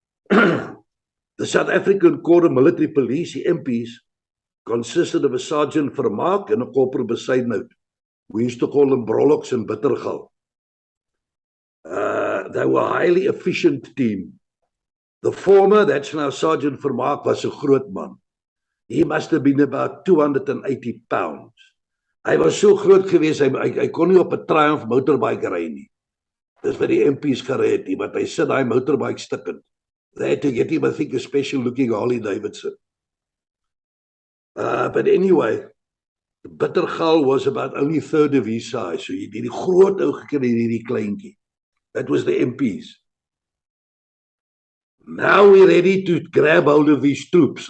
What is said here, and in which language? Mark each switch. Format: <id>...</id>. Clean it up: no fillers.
<en>The South African Corps of Military Police, the MPs, consisted of a Sergeant Vermaak and a Corporal Besuidnout. We used to call them Brolocks and Bittergal. They were a highly efficient team. The former, that's now Sergeant Vermaak, was a groot man. He must have been about 280 pounds.</en> <af>Hy was so groot geweest, hy kon nie op 'n Triumph motorbike ry nie. Dis wat die MP's gery het, maar hy sit daai motorbike stukkend.</af> <en>They had to get him, I think, a special looking Harley Davidson. But anyway, Bittergal was about only third of his size, so</en> <af>jy het die groot ou gekry hierdie kleintjie.</af> <en>That was the MPs. Now we're ready to grab hold of these troops.</en>